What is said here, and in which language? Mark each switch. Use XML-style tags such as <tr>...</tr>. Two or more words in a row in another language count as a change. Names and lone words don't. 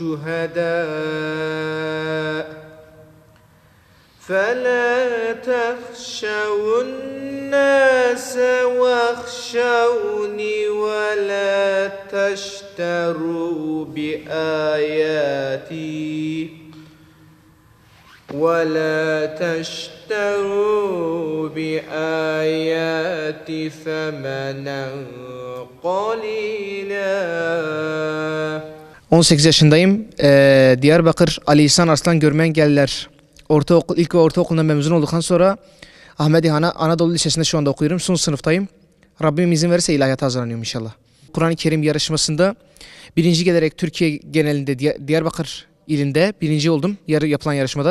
<ar>شهداء فلا تخشوا الناس واخشوني ولا تشتروا بآياتي ثمنا قليلا.</ar> <tr>18 yaşındayım. Diyarbakır Ali İhsan Arslan Görme Engelliler ilk ve ortaokulundan mezun olduktan sonra Ahmedi Anadolu Lisesi'nde şu anda okuyorum. Son sınıftayım. Rabbim izin verirse ilahiyata hazırlanıyorum inşallah. Kur'an-ı Kerim yarışmasında birinci gelerek Türkiye genelinde Diyarbakır ilinde birinci oldum yapılan yarışmada.</tr>